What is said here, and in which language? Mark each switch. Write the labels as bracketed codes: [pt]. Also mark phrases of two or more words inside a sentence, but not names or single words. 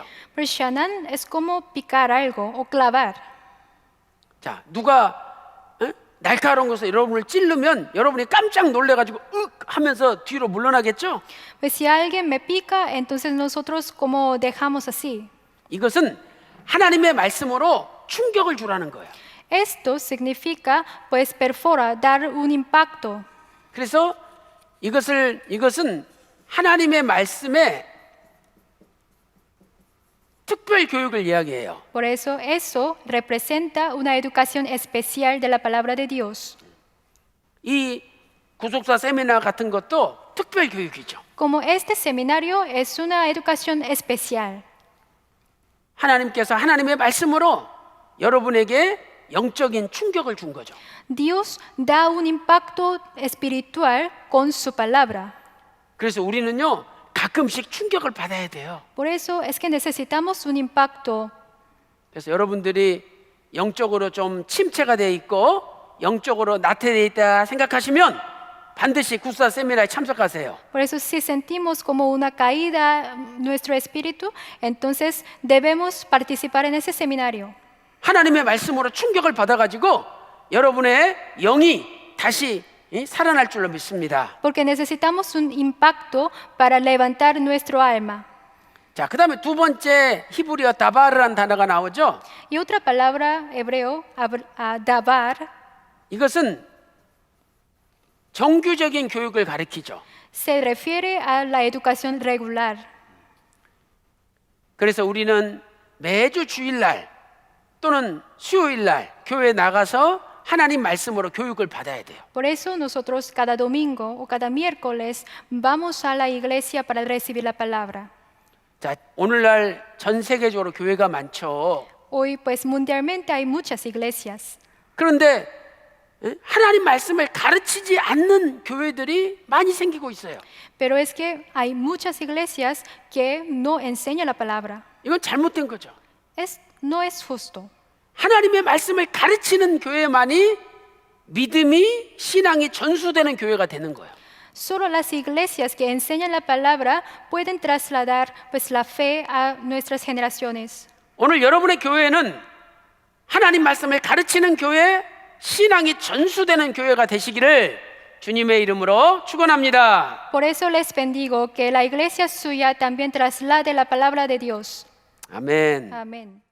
[es] Pero shanan es como picar algo o clavar. [ko] 자, 누가 날카로운 것을 여러분을 찌르면 여러분이 깜짝 놀래가지고 윽 하면서 뒤로 물러나겠죠? [es] Pues si alguien me pica, entonces nosotros como dejamos así. [ko] 이것은 하나님의 말씀으로 충격을 주라는 거예요. [es] Esto significa pues perfora, dar un impacto. [ko] 그래서 이것은 하나님의 말씀에 특별 교육을 이야기해요. [es] Por eso eso representa una educación especial de la palabra de Dios. [ko] 이 구속사 세미나 같은 것도 특별 교육이죠. [es] Como este seminario es una educación especial. [ko] 하나님께서 하나님의 말씀으로 여러분에게 영적인 충격을 준 거죠. [es] Dios da un impacto espiritual con su palabra. [ko] 그래서 우리는요 가끔씩 충격을 받아야 돼요. [es] Por eso es que necesitamos un impacto. [ko] 그래서 여러분들이 영적으로 좀 침체가 돼 있고 영적으로 나태되어 있다 생각하시면 반드시 구사 세미나에 참석하세요. [es] Por eso si sentimos como una caída nuestro espíritu, entonces debemos participar en ese seminario. [ko] 하나님의 말씀으로 충격을 받아가지고 여러분의 영이 다시 살아날 줄로 믿습니다. [es] Porque necesitamos un impacto para levantar nuestro alma. [ko] 자, 그 다음에 두 번째 히브리어 다바르라는 단어가 나오죠. [es] Y otra palabra hebreo, dabar, [ko] 이것은 정규적인 교육을 가리키죠. [es] se refiere a la educación regular. [ko] 그래서 우리는 매주 주일날 또는 수요일날 교회에 나가서 하나님 말씀으로 교육을 받아야 돼요. [es] Por eso nosotros cada domingo o cada miércoles vamos a la iglesia para recibir la palabra. [ko] 자, 오늘날 전 세계적으로 교회가 많죠. [es] Hoy pues mundialmente hay muchas iglesias, [ko] 그런데 하나님 말씀을 가르치지 않는 교회들이 많이 생기고 있어요. [es] pero es que hay muchas iglesias que no enseñan la palabra. [ko] 이건 잘못된 거죠. [es] No es justo. [ko] 하나님의 말씀을 가르치는 교회만이 믿음이 신앙이 전수되는 교회가 되는 거예요. [es] Solo las iglesias que enseñan la palabra pueden trasladar pues la fe a nuestras generaciones. [ko] 오늘 여러분의 교회는 하나님 말씀을 가르치는 교회, 신앙이 전수되는 교회가 되시기를 주님의 이름으로 축원합니다. [es] Por eso les bendigo que la iglesia suya también traslade la palabra de Dios. [ko] 아멘. [es] Amén.